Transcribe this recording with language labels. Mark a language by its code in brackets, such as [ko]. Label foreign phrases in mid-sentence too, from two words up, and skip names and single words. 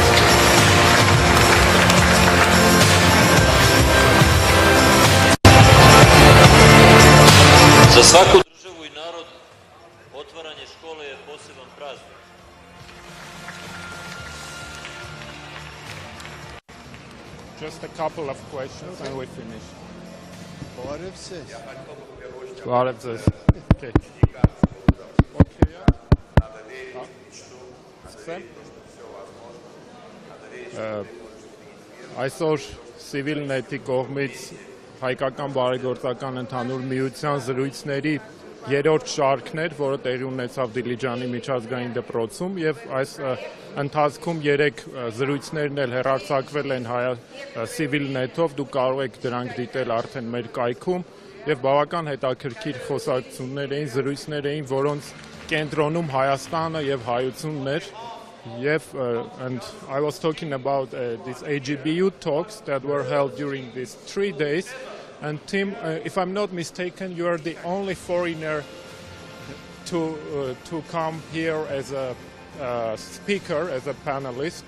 [sr] За svaku državu i narod otvaranje škole je poseban praznik. [en] Just a couple of questions and we finish. Okay. [hy] Այսօր CivilNet-ի կողմից հայկական բարեգործական ընդհանուր միության զրույցների երրորդ շարքն էր, որը տեղի ունեցավ Դիլիջանի միջազգային դպրոցում, եւ այս ընթացքում 3 զրույցներն էլ հեռարձակվել են CivilNet-ով, դուք կարող եք դրանք դիտել արդեն մեր կայքում, եւ բավական հետաքրքիր խոսակցություններ էին, զրույցներ էին, որոնց կենտրոնում Հայաստանը եւ հայությունն էր. [en] and I was talking about these AGBU talks that were held during these 3 days. And Tim, if I'm not mistaken, you are the only foreigner to come here as a speaker, as a panelist.